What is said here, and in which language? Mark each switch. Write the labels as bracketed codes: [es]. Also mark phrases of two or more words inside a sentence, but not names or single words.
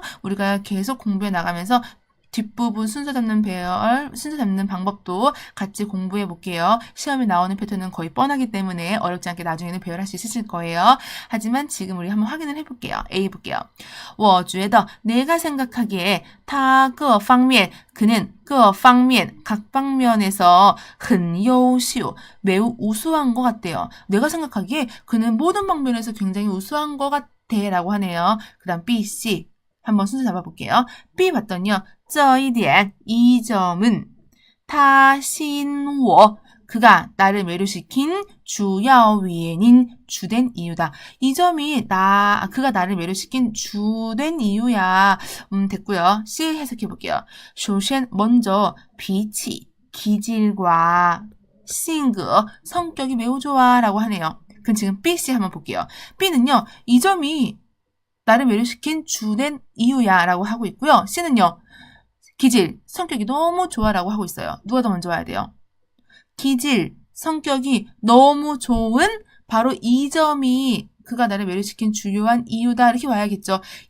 [ko] 우리가 계속 공부해 나가면서 뒷부분 순서 잡는 순서 잡는 방법도 같이 공부해 볼게요. 시험에 나오는 패턴은 거의 뻔하기 때문에 어렵지 않게 나중에는 배열할 수 있으실 거예요. 하지만 지금 우리 한번 확인을 해볼게요. A 볼게요. [zh] 我觉得 [ko] 내가 생각하기에 [zh] 他各方面 [ko] 그는 各方面 각 방면에서 [zh] 很优秀 [ko] 매우 우수한 것 같대요. 내가 생각하기에 그는 모든 방면에서 굉장히 우수한 것 같아 라고 하네요. 그 다음 B, C 한번 순서 잡아볼게요. B 봤더니요. [zh] 这一点, [ko] 이 점은 [zh] 他吸引我 [ko] 그가 나를 매료시킨 주요 原因 주된 이유다. 이 점이 그가 나를 매료시킨 주된 이유야. 됐고요. C 해석해볼게요. 首先 먼저 脾气 기질과 性格 성격이 매우 좋아 라고 하네요. 그럼 지금 B, C 한번 볼게요. B는요. 이 점이 나를 매료시킨 주된 이유야 라고 하고 있고요. C는요. 기질, 성격이 너무 좋아 라고 하고 있어요. 누가 더 먼저 와야 돼요? 기질, 성격이 너무 좋은 바로 이 점이 그가 나를 매료시킨 주요한 이유다 이렇게 와야겠죠.